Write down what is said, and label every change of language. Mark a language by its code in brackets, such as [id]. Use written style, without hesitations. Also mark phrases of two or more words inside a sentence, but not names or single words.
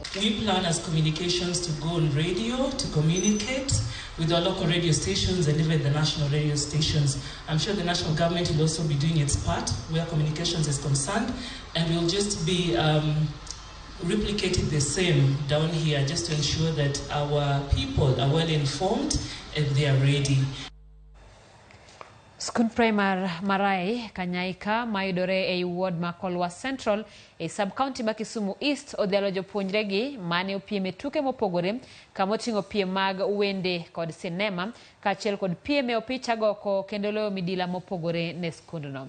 [en] We plan as communications to go on radio, to communicate with our local radio stations and even the national radio stations. I'm sure the national government will also be doing its part where communications is concerned, and we'll just be replicating the same down here just to ensure that our people are well informed and they are ready. [luo] Skund Primar Marai Kanyaika mayudore e ward ma Kolwa Central e sub-county ma Kisumu East odhialo jopuonjregi mane opiem tuke mopogore kamoting'o piem mag wende kod sinema kaachiel kod piem e opich agoko kendo loyo midila mopogore ne skundno.